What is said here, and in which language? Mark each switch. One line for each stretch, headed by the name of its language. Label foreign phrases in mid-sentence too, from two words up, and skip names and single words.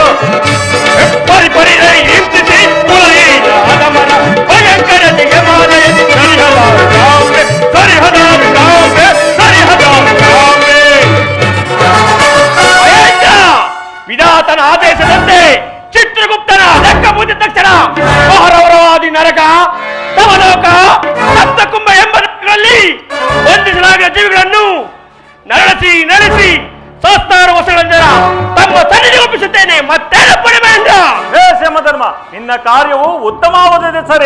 Kannada: ಪರಿಪರಿಯ ಎತ್ತಿಸಿ ಕುಲಹೀನ ಅದಮನ ಭಯಂಕರ ನಿಯಮನೆಯನ್ನು ತರಿಯದಾರು ಕಾಂಬೆ, ತರಿಯದಾರು ಕಾಂಬೆ, ತರಿಯದಾರು ಕಾಂಬೆ. ವಿಧಾತನ ಆದೇಶದಂತೆ ಚಿತ್ರಗುಪ್ತನ ಲೆಕ್ಕ ಮುಗಿದ ತಕ್ಷಣ ಮಹಾರೌರವಾದಿ ನರಕ, ತಮಲೋಕ, ಸಪ್ತಕುಂಭ ಎಂಬ ನರಕಗಳಲ್ಲಿ ಬಂಧಿಸಲಾಗಿರುವ ಜೀವಿಗಳನ್ನು ನಡೆಸಿ ಶಾಸ್ತ್ರಾರ ವಸ್ತುಗಳಿಂದ ತಮ್ಮ ಸನ್ನಿಧಿಗೆ ಒಪ್ಪಿಸುತ್ತೇನೆ. ಮತ್ತೇನಪ್ಪಣೆ ಮಹೇಂದ್ರ. ಬೇಷ್ ಯಮಧರ್ಮ, ನಿನ್ನ ಕಾರ್ಯವು ಉತ್ತಮವಾದದೆ ಸರಿ.